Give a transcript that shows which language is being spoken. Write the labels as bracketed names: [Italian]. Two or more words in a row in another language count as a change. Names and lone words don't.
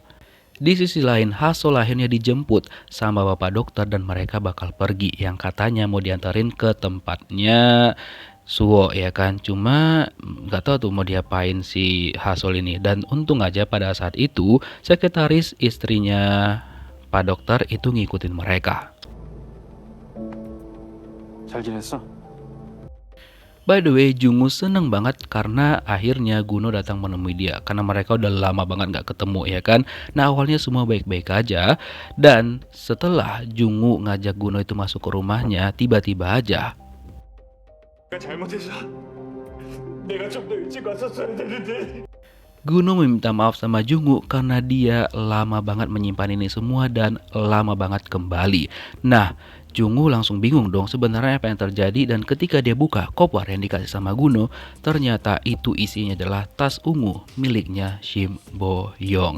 [Indonesian] Di sisi lain, Hasol akhirnya dijemput sama bapak dokter dan mereka bakal pergi yang katanya mau diantarin ke tempatnya Suwo ya kan. Cuma nggak tahu tuh mau diapain si Hasol ini dan untung aja pada saat itu sekretaris istrinya Pak Dokter itu ngikutin mereka. [Korean] 잘 지냈어? [English] By the way, [Indonesian] Jungu seneng banget karena akhirnya Guno datang menemui dia. Karena mereka udah lama banget gak ketemu ya kan. Nah awalnya semua baik-baik aja. Dan setelah Jungu ngajak Guno itu masuk ke rumahnya, tiba-tiba aja [Korean] 내가 잘못했어. 내가 좀 더 일찍 왔었어야 되는데. [Indonesian] Guno meminta maaf sama Jungu karena dia lama banget menyimpan ini semua dan lama banget kembali. Nah, Jungu langsung bingung dong sebenarnya apa yang terjadi dan ketika dia buka koper yang dikasih sama Guno, ternyata itu isinya adalah tas ungu miliknya Shim Boyong.